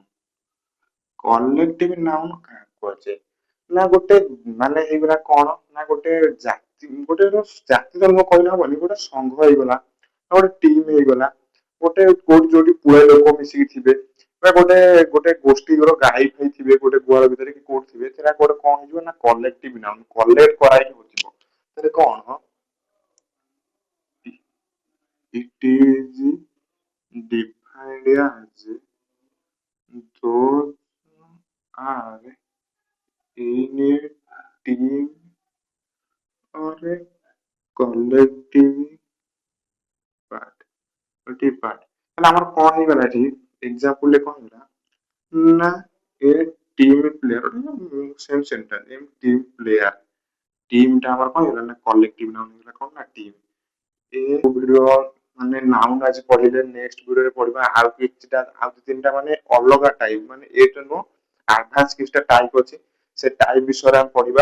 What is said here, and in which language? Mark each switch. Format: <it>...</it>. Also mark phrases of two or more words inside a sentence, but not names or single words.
<en>collective noun</en> <or>କାହାକୁ କୁହାଯାଏ ନା ଗୋଟେ ମାନେ ହେଇଗଲା କଣ ନା ଗୋଟେ ଗୋଟେ ଜାତି ଧର୍ମ କହିଲେ ହବନି ଗୋଟେ ସଂଘ ହେଇଗଲା ଗୋଟେ ଟିମ୍ ହେଇଗଲା ଗୋଟେ କୋଉଠି ଯୋଉଠି ପୁଳେ ଲୋକ ମିଶିକି ଥିବେ ବା ଗୋଟେ ଗୋଟେ ଗୋଷ୍ଠୀର ଗାଈ ଫାଇ ଥିବେ ଗୋଟେ ଗୁହାଳ ଭିତରେ କି କୋଉଠି ଥିବେ ସେଟା ଗୋଟେ କଣ ହେଇଯିବ ନା</or> <en>collective noun.</en> <or>କଲେକ୍ଟ କରାହେଇକି ବୁଝିବ ତାହେଲେ କଣ</or> <en>it is defined as those are in a team or a collective part collective part।</en> <or>ତାହେଲେ ଆମର କଣ ହେଇଗଲା ଏଠି ଏକ୍ସାମ୍ପଲ ରେ କଣ ହେଇଗଲା ନା</or> <en>a team player same sentence team player.</en> <or>ଟିମ୍ ଟା ଆମର କଣ ହେଇଗଲା ନା</or> <en>collective noun</en> <or>ହେଇଗଲା କଣ ନା ଟିମ୍। ଏ ଭିଡିଓ ମାନେ ନାଉନ୍ ଆଜି ପଢିଲେ ନେକ୍ସଟ ଭିଡିଓରେ ପଢିବା ଆଉ କିଛିଟା ଆଉ ଦି ତିନିଟା ମାନେ ଅଲଗା ଟାଇପ ମାନେ ଏଇଟା ନୁହଁ ଆଡଭାନ୍ସ କିଛିଟା ଟାଇପ ଅଛି ସେ ଟାଇପ ବିଷୟରେ ଆମେ ପଢିବା।</or>